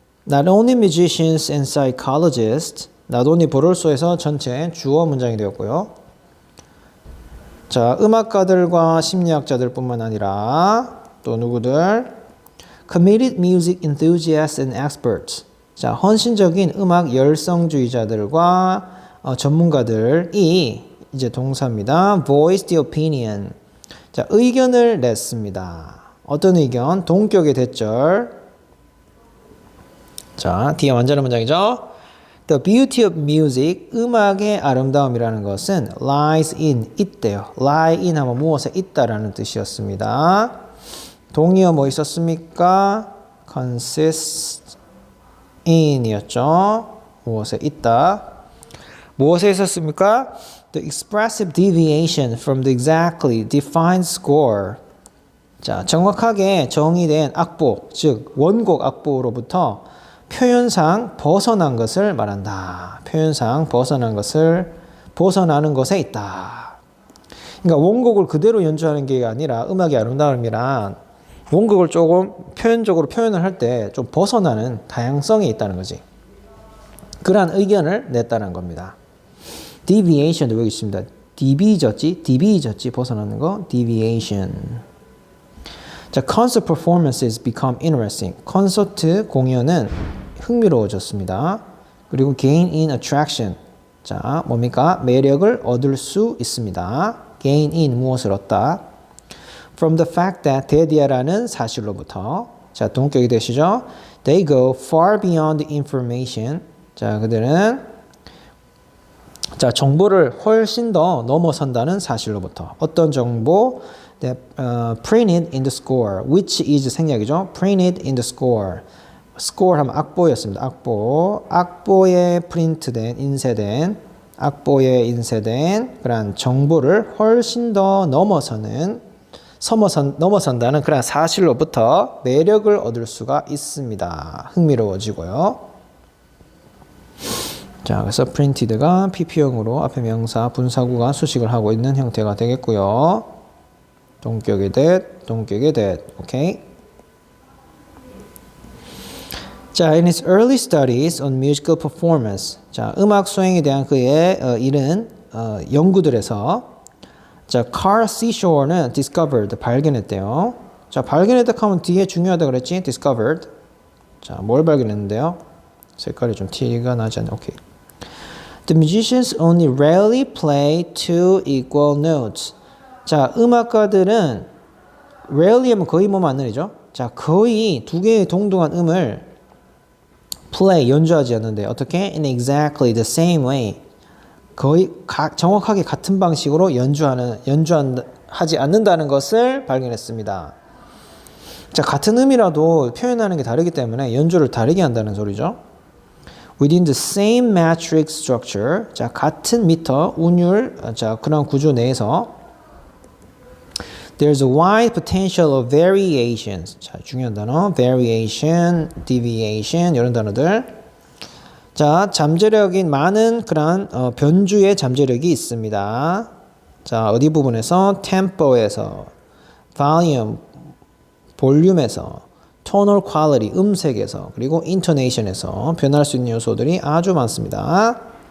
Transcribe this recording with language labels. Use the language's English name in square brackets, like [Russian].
[English] Not only musicians and psychologists, not only [Korean] 보롤소에서 전체 주어 문장이 되었고요. 자, 음악가들과 심리학자들 뿐만 아니라 또 누구들? [English] Committed music enthusiasts and experts. [Korean] 자, 헌신적인 음악 열성주의자들과 전문가들이 이제 동사입니다. [English] voiced the opinion. [Korean] 자, 의견을 냈습니다. 어떤 의견? 동격의 대절. 자, 뒤에 완전한 문장이죠. [English] The beauty of music, [Korean] 음악의 아름다움이라는 것은 lies in, 있대요. lie in 하면 무엇에 있다라는 뜻이었습니다. 동의어 뭐 있었습니까? consist in이었죠. 무엇에 있다. 무엇에 있었습니까? [English] The expressive deviation from the exactly defined score. [Korean] 자, 정확하게 정의된 악보, 즉 원곡 악보로부터 표현상 벗어난 것을 말한다. 표현상 벗어나는 것에 있다. 그러니까 원곡을 그대로 연주하는 게 아니라 음악의 아름다움이란 원곡을 조금 표현적으로 표현을 할 때 좀 벗어나는 다양성이 있다는 거지. 그러한 의견을 냈다는 겁니다. deviation도 여기 있습니다. db졌지 벗어나는 거. deviation. [English] 자, concert performances become interesting. [Korean] 콘서트 공연은 흥미로워졌습니다. [English] 그리고 gain in attraction. [Korean] 자, 뭡니까? 매력을 얻을 수 있습니다. gain in 무엇을 얻다? [English] From the fact that [Korean] 대디아라는 사실로부터. 자, 동격이 되시죠? [English] They go far beyond the information. [Korean] 자, 그들은 자, 정보를 훨씬 더 넘어선다는 사실로부터. 어떤 정보? [English] That printed in the score, which is [Korean] 생략이죠. [English] Printed in the score. [Korean] score 하면 악보였습니다. 악보에 프린트된, 악보에 인쇄된 그런 정보를 훨씬 더 넘어선다는 그런 사실로부터 매력을 얻을 수가 있습니다. 흥미로워지고요. 자, 그래서 printed가 pp형으로 앞에 명사, 분사구가 수식을 하고 있는 형태가 되겠고요. [English] Don't get it. Don't get it. Okay? 자, in his early studies on musical performance. [Korean] 자, 음악 수행에 대한 그의 이른 연구들에서 자, Carl Seashore는 discovered, 발견했대요. 자, 발견했다 하면 뒤에 중요하다 그랬지? discovered. 자, 뭘 발견했는데요? 색깔이 좀 티가 나지 않네. 오케이. [English] The musicians only rarely play two equal notes. [Korean] 자, 음악가들은 rarely 하면 거의 뭐만 안 느리죠? 자, 거의 두 개의 동등한 음을 play, 연주하지 않는데 어떻게? [English] In exactly the same way. [Korean] 거의 정확하게 같은 방식으로 연주하지 않는다는 것을 발견했습니다. 자, 같은 음이라도 표현하는 게 다르기 때문에 연주를 다르게 한다는 소리죠. [English] Within the same metric structure, [Korean] 자, 같은 미터, 운율, 자, 그런 구조 내에서 [English] there's a wide potential of variations. [Korean] 자, 중요한 단어, variation, deviation 이런 단어들. 자, 잠재력인 많은 그런 변주의 잠재력이 있습니다. 자, 어디 부분에서? tempo에서, volume, 볼륨에서, [English] tonal quality, [Korean] 음색에서, 그리고 intonation에서 변할 수 있는 요소들이 아주 많습니다.